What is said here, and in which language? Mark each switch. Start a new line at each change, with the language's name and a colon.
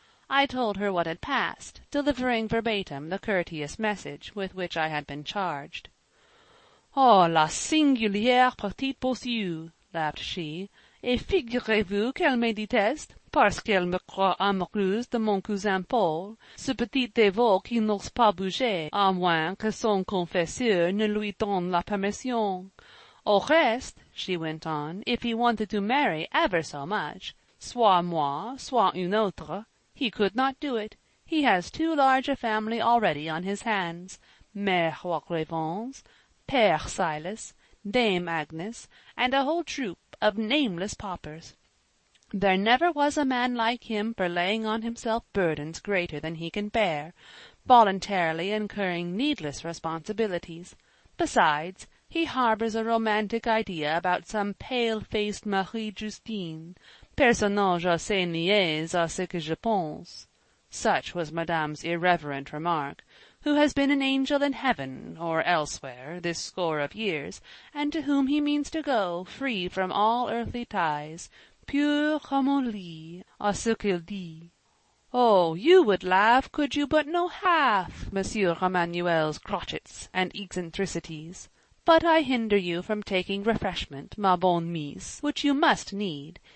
English: I told her what had passed, delivering verbatim the courteous message with which I had been charged.
French: "Oh, la singulière petite posture!"
English: laughed she,
French: "et figurez-vous qu'elle me déteste, parce qu'elle me croit amoureuse de mon cousin Paul, ce petit dévot qui n'ose pas bouger, à moins que son confesseur ne lui donne la permission. Au reste,"
English: she went on, "if he wanted to marry ever so much,
French: soit moi, soit une autre,
English: he could not do it. He has too large a family already on his hands. Mère Walravens, Père Silas, Dame Agnes, and a whole troop of nameless paupers. There never was a man like him for laying on himself burdens greater than he can bear, voluntarily incurring needless responsibilities. Besides, he harbors a romantic idea about some pale-faced Marie Justine,
French: personnage assez niais à ce que je pense."
English: Such was Madame's irreverent remark, who has been an angel in heaven, or elsewhere, this score of years, and to whom he means to go, free from all earthly ties,
French: pur comme un lit, à ce qu'il dit.
English: Oh, you would laugh could you but know half Monsieur Emmanuel's crotchets and eccentricities. But I hinder you from taking refreshment,
French: ma bonne
English: Miss, which you must need.